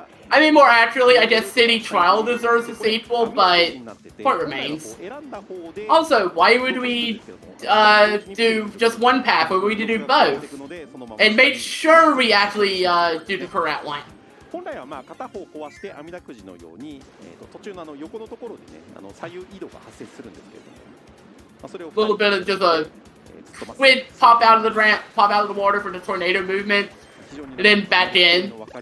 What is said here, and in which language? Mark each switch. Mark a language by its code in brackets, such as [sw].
[en] I mean, more accurately, I guess City Trial deserves a sequel, but point remains. Also, why would we do just one path? Why would we do both? And make sure we actually do the correct one. [ja] 本来は片方壊して網だくじのように、途中の横のところでね、左右移動が発生するんですけれども、それを [en] little bit of just a squid pop out of the ramp, pop out of the water for the tornado movement. And then back in.